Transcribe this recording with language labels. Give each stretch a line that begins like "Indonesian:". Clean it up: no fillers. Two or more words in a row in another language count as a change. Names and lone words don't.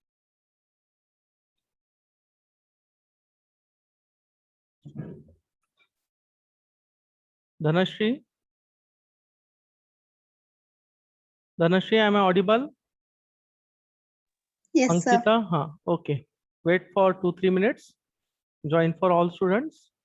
English: Dhanashri? Dhanashri, am I audible? Yes, sir.
Hindi: Ankita, हाँ,
English: okay. Wait for 2-3 minutes. Join for all students.